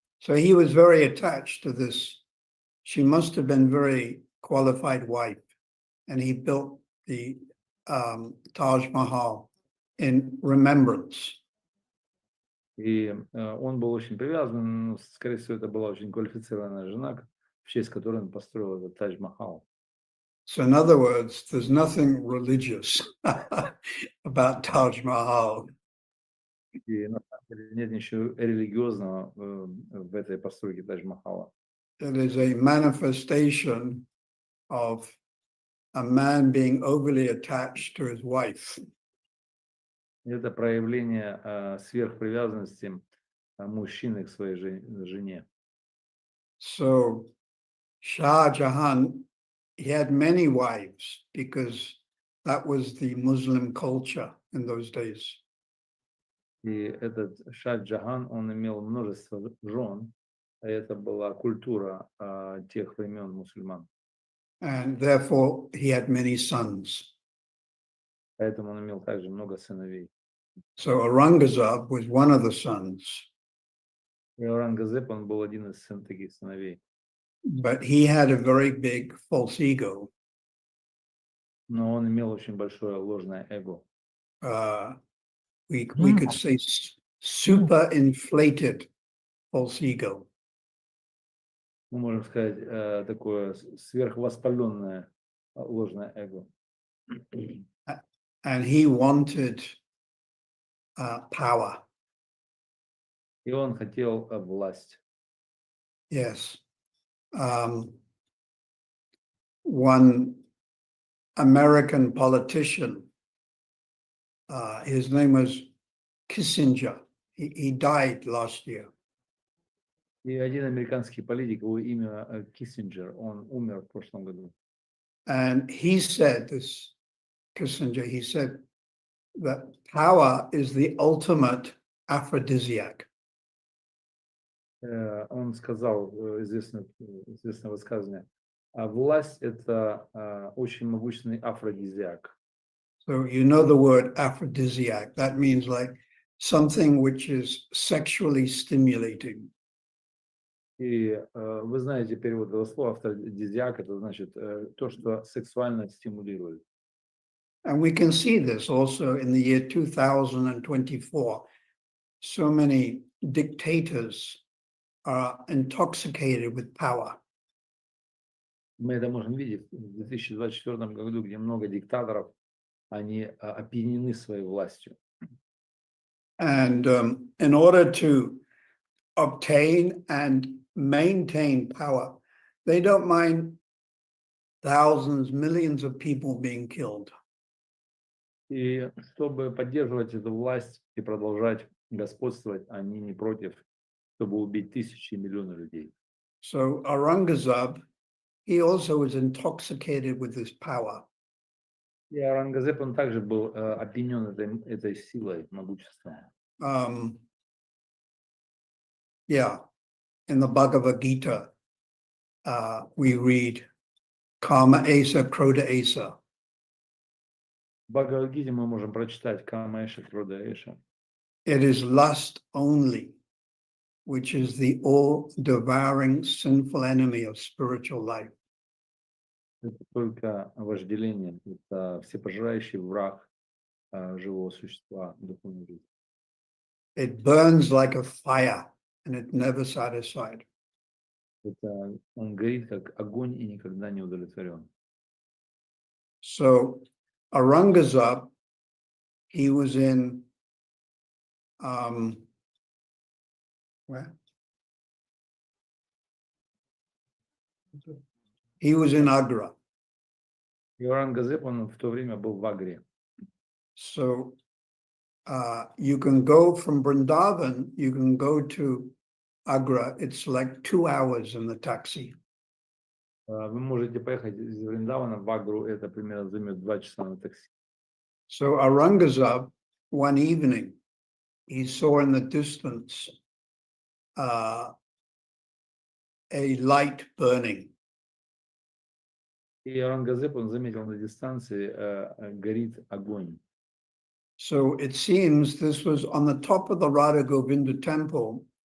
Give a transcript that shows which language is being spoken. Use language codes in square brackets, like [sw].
[en] So he was very attached to this. She must have been very qualified wife. And he built the Taj Mahal in remembrance. [ru] И он был очень привязан, но, скорее всего, это была очень квалифицированная жена, в честь которой он построил этот Тадж-Махал. [en] So in other words, there's nothing religious about Taj Mahal. [ru] И на самом деле нет ничего религиозного в этой постройке Тадж-Махала. [en] It is a manifestation of a man being overly attached to his wife. [ru] Это проявление сверхпривязанности мужчины к своей жене. [en] So Shah Jahan, he had many wives because that was the Muslim culture in those days. [ru] И этот Шah-Джахан, он имел множество жен, а это была культура тех времен мусульман. [en] and therefore he had many sons. [ru] Поэтому он имел также много сыновей. [en] So Aurangzeb was one of the sons, [ru] И Аурангзеб, он был один из таких сыновей. [en] but he had a very big false ego. [ru] Но он имел очень большое ложное эго. [en] We could say super inflated false ego. [ru] Мы можем сказать, такое сверхвоспаленное ложное эго. [en] And he wanted power. [ru] И он хотел власть. [en] Yes. One American politician, his name was Kissinger. He died last year. [ru] И один американский политик, его имя Киссинджер, он умер в прошлом году. [en] And he said, this Kissinger, he said that power is the ultimate aphrodisiac. [ru] Он сказал известное высказывание: власть — это очень могущественный афродизиак. [en] So you know the word aphrodisiac. That means like something which is sexually stimulating. [ru] И вы знаете перевод этого слова афродизиак, это значит то, что сексуально стимулирует. [en] And we can see this also in the year 2024. So many dictators are intoxicated with power. [ru] Мы это можем видеть в 2024 году, где много диктаторов, они опьянены своей властью. [en] And in order to obtain and maintain power, they don't mind thousands, millions of people being killed. [ru] И чтобы поддерживать эту власть и продолжать господствовать, они не против, чтобы убить тысячи и миллионы людей. [en] So Aurangzeb, he also was intoxicated with this power. [ru] И Аурангзеб, он также был опьянен этой силой, могуществом. [en] Yeah, in the Bhagavad Gita, we read Kama Esa, Krodha Esa. [ru] В Бхагавад-гите мы можем прочитать Кама Эша, Крода Эша. [en] It is lust only, which is the all-devouring sinful enemy of spiritual life. [ru] Это только вожделение, это всепожирающий враг живого существа, духовной жизни. [en] It burns like a fire and it never satisfied. [ru] Это он горит как огонь и никогда не удовлетворен. [en] So Aurangzeb, he was in where? He was in Agra. [ru] И Аурангзеб, он в то время был в Агре. [en] So you can go from Vrindavan, you can go to Agra. It's like 2 hours in the taxi. [ru] Вы можете поехать из Вриндавана в Агру, это примерно займет 2 часа на такси. [en] So Aurangzeb, one evening, he saw in the distance a light burning. [ru] И Аурангзеб, он заметил на дистанции, горит огонь. [en] So it seems this was on the top of the Radha Govinda temple.